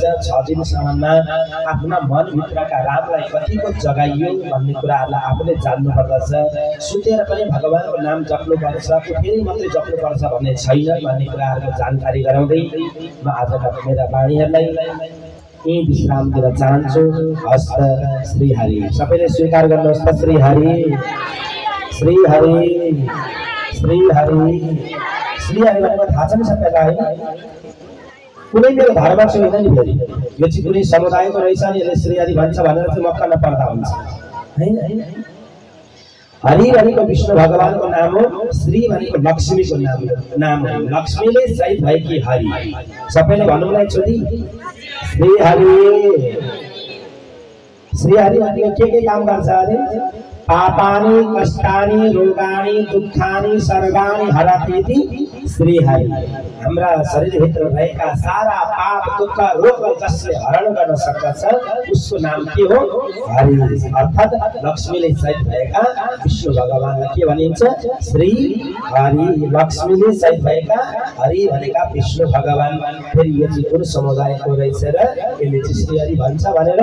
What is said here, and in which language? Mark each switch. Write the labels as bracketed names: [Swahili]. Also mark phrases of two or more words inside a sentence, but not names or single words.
[Nepali] 6 दिनसम्ममा आफ्ना मनभित्रका रामलाई कतिको जगाइयो भन्ने कुराहरूलाई आफूले जान्नुपर्दछ। सुतेर पनि भगवानको नाम जप्नुपर्छ, फेरि मात्रै जप्नुपर्छ भन्ने छैन भन्ने कुराहरूको जानकारी गराउँदै म आजका मेरा वाणीहरूलाई यही विश्राम दिन चाहन्छु। हस्त श्री हरि, सबैले स्वीकार गर्नुहोस् त। श्री हरि, श्री हरि, श्री हरि। श्री हरि भनेको थाहा छ नि सबैलाई होइन? कुनै मेरो धर्म चाहिँ होइन नि, फेरि यो चाहिँ कुनै समुदायको रहेछ नि यसले श्री हरि भन्छ भनेर चाहिँ मक्क नपर्दा हुन्छ होइन। हरि भनेको विष्णु भगवानको नाम हो। श्री भनेको लक्ष्मीको नाम हो। लक्ष्मीले सहित भएकी हरि। सबैले भन्नुलाई छोरी श्री हरि। श्री हरि भनेको के काम गर्छ अरे? [Sanskrit] पापानि कष्टानि रोगानि दुःखानि सर्वाणि हरतीति [Nepali] श्री हरि हाम्रा शरीरभित्र रहेका सारा पाप दुःख रोग जसले हरण गर्न सक्दछ उसको नाम के हो हरि अर्थात् लक्ष्मीले सहित भएका विष्णु भगवानलाई के भनिन्छ श्री हरि लक्ष्मीले सहित भएका हरि भनेका विष्णु भगवान फेरि यो चाहिँ कुन समुदायको रहेछ र यसले चाहिँ श्री हरि भन्छ भनेर